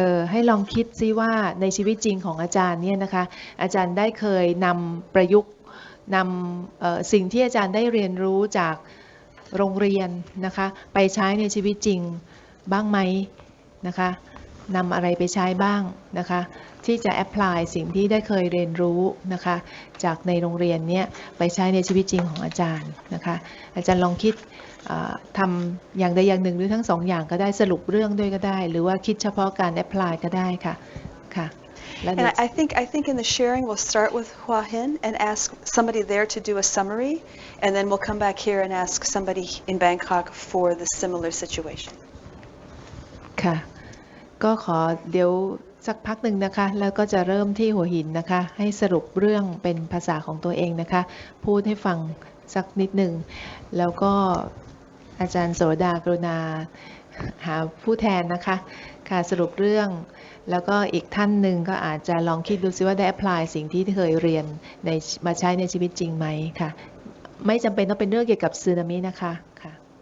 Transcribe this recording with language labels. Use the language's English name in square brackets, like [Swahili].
[Thai] ให้ลองคิดซิว่าในชีวิตจริงของอาจารย์เนี่ยนะคะอาจารย์ได้เคยนำประยุกต์นำสิ่งที่อาจารย์ได้เรียนรู้จากโรงเรียนนะคะไปใช้ในชีวิตจริงบ้างไหมนะคะนำอะไรไปใช้บ้างนะคะที่จะ apply สิ่งที่ได้เคยเรียนรู้นะคะจากในโรงเรียนเนี่ยไปใช้ในชีวิตจริงของอาจารย์นะคะอาจารย์ลองคิด ทำอย่างใดอย่างหนึ่งหรือทั้งสองอย่างก็ได้สรุปเรื่องด้วยก็ได้หรือว่าคิดเฉพาะการ apply ก็ได้ค่ะค่ะ [English] And I think in the sharing we'll start with Hua Hin and ask somebody there to do a summary, and then we'll come back here and ask somebody in Bangkok for the similar situation. [Thai] ค่ะก็ขอเดี๋ยวสักพักหนึ่งนะคะแล้วก็จะเริ่มที่หัวหินนะคะให้สรุปเรื่องเป็นภาษาของตัวเองนะคะพูดให้ฟังสักนิดหนึ่งแล้วก็อาจารย์โสดากรุณาหาผู้แทนนะคะค่ะสรุปเรื่องแล้วก็อีกท่านหนึ่งก็อาจจะลองคิดดูซิว่าได้ apply สิ่งที่เคยเรียนมาใช้ในชีวิตจริงไหมค่ะไม่จำเป็นต้องเป็นเรื่องเกี่ยวกับสึนามินะคะค่ะ